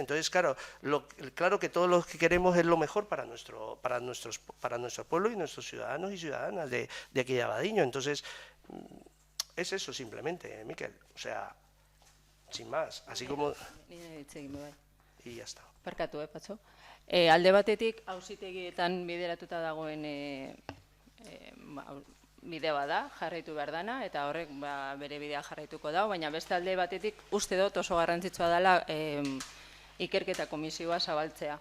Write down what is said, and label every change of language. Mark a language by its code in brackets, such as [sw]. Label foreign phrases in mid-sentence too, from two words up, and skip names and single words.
[es] Entonces, claro, claro que todos los que queremos es lo mejor para nuestro pueblo y nuestros ciudadanos y ciudadanas de aquí de Abadiño. Entonces, es eso simplemente, Miquel, o sea, sin más, así como... Y ya está. [eu] Barkatu, Patxo. Alde batetik, auzitegietan bideratuta dagoen bide bada, jarraitu behar dana, eta horrek bere bidea jarraituko dago, baina beste alde batetik uste dut oso garrantzitsua dela ikerketa komisioa zabaltzea.